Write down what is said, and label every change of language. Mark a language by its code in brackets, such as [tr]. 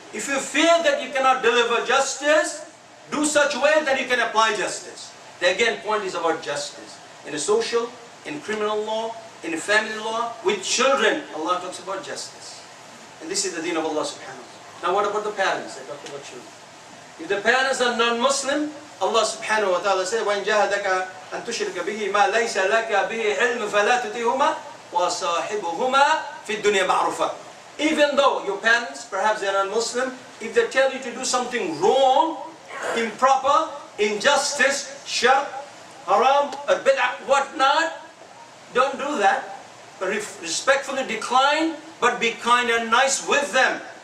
[en] If you fear that you cannot deliver justice, do such way that you can apply justice. The again point is about justice. In a social, in criminal law, in family law, with children, Allah talks about justice. And this is the deen of Allah subhanahu wa ta'ala. Now what about the parents? I talked about children. If the parents are non-Muslim, Allah subhanahu wa ta'ala says, [ar] وَإِنْ جَاهَدَكَ أَن تُشْرِكَ بِهِ مَا لَيْسَ لَكَ بِهِ عِلْمٌ فَلَا تُطِعْهُمَا وَصَاحِبْهُمَا فِي الدُّنْيَا مَعْرُوفًا. [en] Even though your parents, perhaps they are non-Muslim, if they tell you to do something wrong, improper, injustice, shirk, haram, or bid'ah, whatnot, don't do that. Respectfully decline, but be kind and nice with them.